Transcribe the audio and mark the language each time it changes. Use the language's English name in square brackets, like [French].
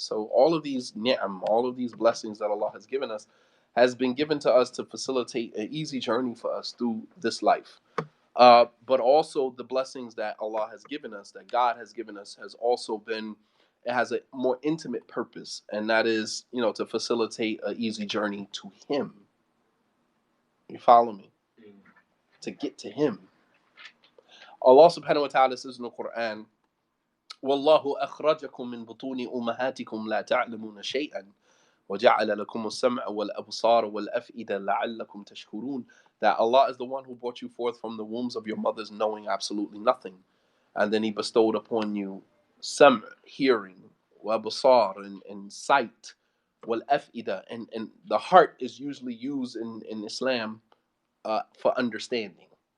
[English] So all of these ni'am, all of these blessings that Allah has given us, has been given to us to facilitate an easy journey for us through this life. But also the blessings that Allah has given us, that God has given us, it has a more intimate purpose, and that is, to facilitate an easy journey to Him. You follow me? To get to Him. Allah subhanahu wa ta'ala says in the Quran, [Arabic] وَاللَّهُ أَخْرَجَكُم مِّن بُطُونِ أُمَّهَاتِكُمْ لَا تَعْلَمُونَ شَيْئًا وَجَعَلَ لَكُمُ السَّمْعَ وَالْأَبْصَارَ وَالْأَفْئِدَةَ لَعَلَّكُمْ تَشْكُرُونَ. [English] That Allah is the one who brought you forth from the wombs of your mothers knowing absolutely nothing. And then He bestowed upon you sam', hearing, [Arabic] وَأَبْصَار, [English] and sight, [Arabic] وَالْأَفْئِدَةَ, [English] and the heart is usually used in Islam for understanding.